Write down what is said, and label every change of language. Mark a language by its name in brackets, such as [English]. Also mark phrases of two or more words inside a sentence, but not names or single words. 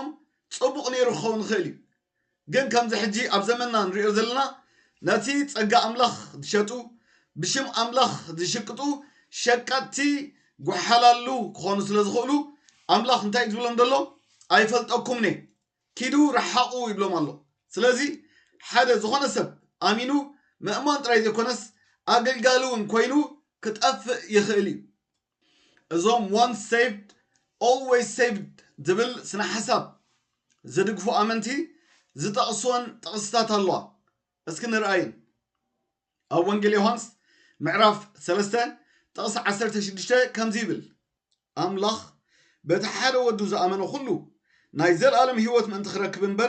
[Tigrinya] ጽቡቕ ነይሩ ክኸውን ይኽእል እዩ ግን ከምዚ ሕጂ ኣብ ዘመንና ንሪኦ ዘለና ነቲ ጸጋ ኣምላኽ ዝሸጡ ብሽም ኣምላኽ ዝሽቅጡ ሸቀጥቲ ጓሓላሉ ክኾኑ ስለ ዝኽእሉ ኣምላኽ እንታይ ዝብሎም ዘሎ ኣይፈልጠኩምኒ ኪዱ ረሓቑ ይብሎም ኣሎ ስለዚ ሓደ ዝኾነ ሰብ ኣሚኑ ምእማን ጥራይ ዘይኮነስ ኣገልጋሊ እውን ኮይኑ ክጠፍእ ይኽእል እዩ እዞም [English] once saved always saved [Tigrinya] ዝብል ስነ ሓሳብ ዝድግፉ ኣመንቲ ዝጠቕስዎን ጥቕስታት ኣለዋ እስኪ ንርአይን ኣብ ወንጌል ዮሃንስ ምዕራፍ 3 ጥቕሲ 16 ከምዚ ይብል ኣምላኽ በቲ ሓደ ወዱ ዝኣመነ ኩሉ ናይ ዘለኣለም ህይወት ምእንቲ ክረክብ እምበር